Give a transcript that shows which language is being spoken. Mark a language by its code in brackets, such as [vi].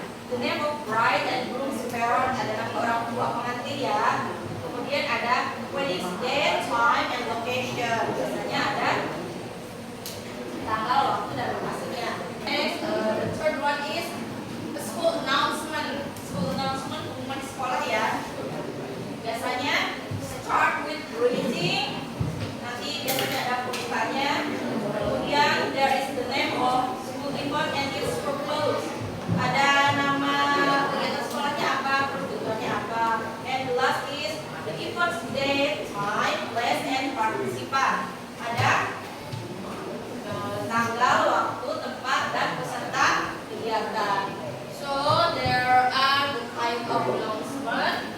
[en] the name of bride and groom's parent, [id] ada nama orang tua pengantin ya. Kemudian ada [en] wedding date, time, and location. [id] Biasanya ada tanggal, waktu, dan lokasinya. [en] Next, the third one is the school announcement. School announcement [id] pengumuman di sekolah ya. Biasanya [en] start with greeting. [id] Nanti biasanya ada pembukanya. Kemudian [en] there is the name of school event and its purpose. [id] Ada nama kegiatan sekolahnya apa, tujuannya apa. [en] And the last is the event date, time, place, and participant. [id] Ada tanggal, waktu, tempat, dan peserta kegiatan. [en] So there are the kind of announcement.